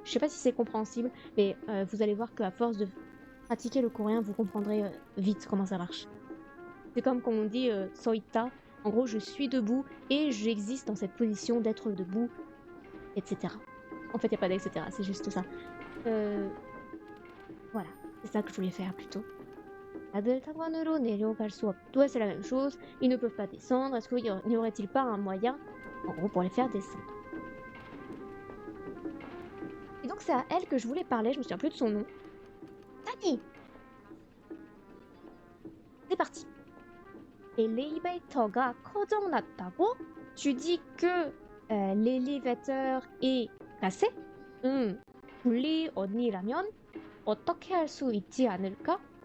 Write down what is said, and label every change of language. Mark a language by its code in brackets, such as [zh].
[fr] Je sais pas si c'est compréhensible, mais vous allez voir qu'à force de pratiquer le coréen, vous comprendrez vite comment ça marche. C'est comme quand on dit soita, en gros, je suis debout et j'existe dans cette position d'être debout, etc. En fait, il n'y a pas d'etc, c'est juste ça. Voilà, c'est ça que je voulais faire plutôt. [ko] 다들 상관으로 내려갈 수 없. [fr] Ouais, c'est la même chose. Ils ne peuvent pas descendre. Est-ce qu'il n'y aurait-il pas un moyen, en gros, pour les faire descendre? Et donc c'est à elle que je voulais parler. Je me souviens plus de son nom. Tani. C'est parti. [ko] 엘리베이터가 고장났다고? [fr] Tu dis que l'élévateur est cassé? [ko] 줄리 언니라면 어떻게 할 수 있지 않을까?